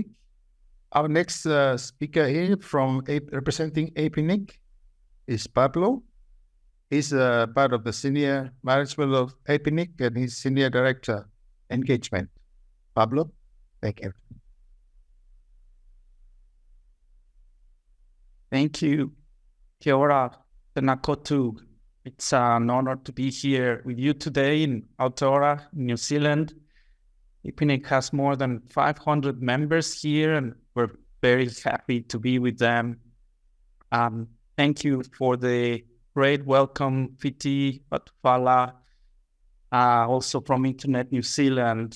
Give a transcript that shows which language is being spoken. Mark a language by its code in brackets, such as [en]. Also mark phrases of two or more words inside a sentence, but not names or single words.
[en] Our next speaker here from representing APNIC is Pablo. He's part of the senior management of APNIC and he's Senior Director Engagement. Pablo, thank you. Thank you. [mi] Kia ora, tēnā koutou, [en] It's an honor to be here with you today in Aotearoa, New Zealand. APNIC has more than 500 members here, and we're very happy to be with them. Thank you for the great welcome, Fiti, Patufala, also from Internet New Zealand.